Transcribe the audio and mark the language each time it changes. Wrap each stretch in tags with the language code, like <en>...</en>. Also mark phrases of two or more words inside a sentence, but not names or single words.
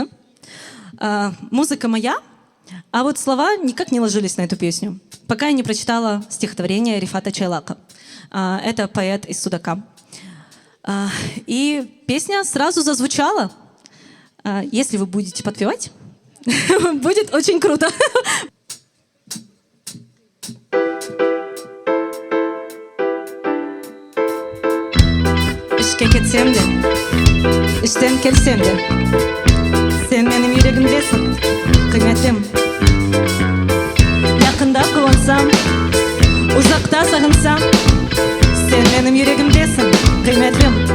<ru>Музыка моя, а вот слова никак не ложились на эту песню, пока я не прочитала стихотворение Рифата Чайлака. Это поэт из Судака. И песня сразу зазвучала. Если вы будете подпевать, будет очень круто.</ru> <crh>İşke ketsem de, işten kelsem de Sen benim yüreğimdesin, kıymetim Yakında kıvansam, uzakta sağınsam Sen benim yüreğimdesin, kıymetim</crh>